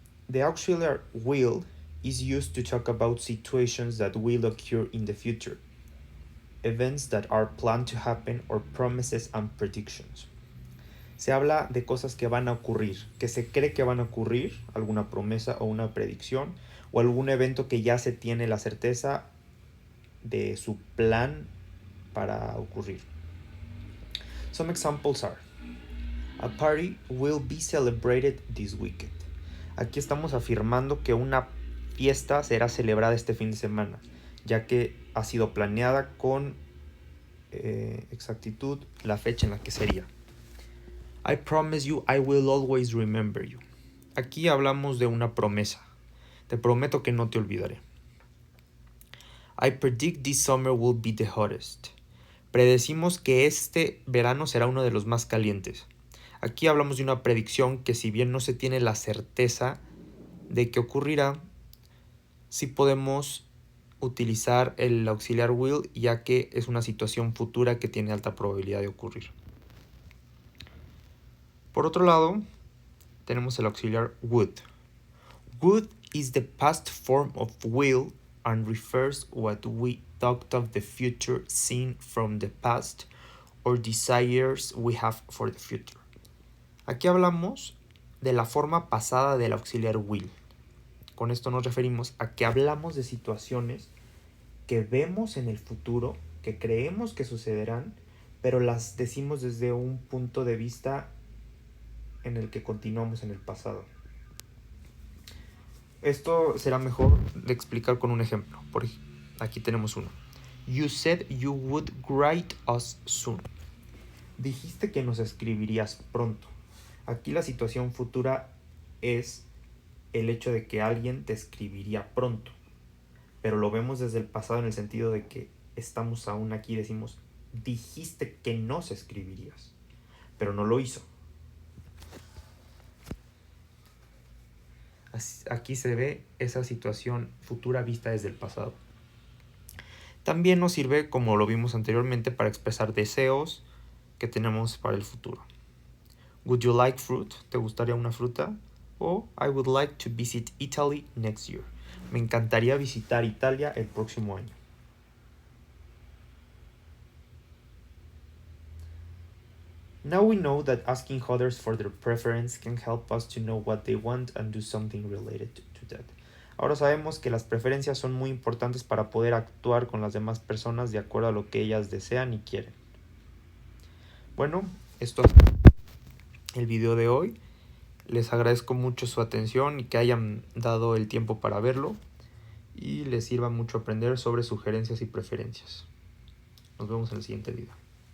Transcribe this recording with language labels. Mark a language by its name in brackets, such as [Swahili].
[English] The auxiliar will is used to talk about situations that will occur in the future, events that are planned to happen or promises and predictions. [Spanish] Se habla de cosas que van a ocurrir, que se cree que van a ocurrir, alguna promesa o una predicción, o algún evento que ya se tiene la certeza de su plan para ocurrir. [English] Some examples are: a party will be celebrated this weekend. [Spanish] Aquí estamos afirmando que una fiesta será celebrada este fin de semana, ya que ha sido planeada con exactitud la fecha en la que sería. [English] I promise you I will always remember you. [Spanish] Aquí hablamos de una promesa. Te prometo que no te olvidaré. [English] I predict this summer will be the hottest. [Spanish] Predecimos que este verano será uno de los más calientes. Aquí hablamos de una predicción que, si bien no se tiene la certeza de que ocurrirá, sí podemos utilizar el auxiliar will, ya que es una situación futura que tiene alta probabilidad de ocurrir. Por otro lado, tenemos el auxiliar would. [English] Would is the past form of will and refers what we thought of the future seen from the past or desires we have for the future. [Spanish] Aquí hablamos de la forma pasada del auxiliar will. Con esto nos referimos a que hablamos de situaciones que vemos en el futuro, que creemos que sucederán, pero las decimos desde un punto de vista en el que continuamos en el pasado. Esto será mejor de explicar con un ejemplo. Aquí tenemos uno. [English] You said you would write us soon. [Spanish] Dijiste que nos escribirías pronto. Aquí la situación futura es el hecho de que alguien te escribiría pronto. Pero lo vemos desde el pasado en el sentido de que estamos aún aquí y decimos, dijiste que nos escribirías, pero no lo hizo. Aquí se ve esa situación futura vista desde el pasado. También nos sirve, como lo vimos anteriormente, para expresar deseos que tenemos para el futuro. [English] Would you like fruit? [Spanish] ¿Te gustaría una fruta? [English] O I would like to visit Italy next year. [Spanish] Me encantaría visitar Italia el próximo año. [English] Now we know that asking others for their preference can help us to know what they want and do something related to that. [Spanish] Ahora sabemos que las preferencias son muy importantes para poder actuar con las demás personas de acuerdo a lo que ellas desean y quieren. Bueno, esto es el video de hoy. Les agradezco mucho su atención y que hayan dado el tiempo para verlo, y les sirva mucho aprender sobre sugerencias y preferencias. Nos vemos en el siguiente video.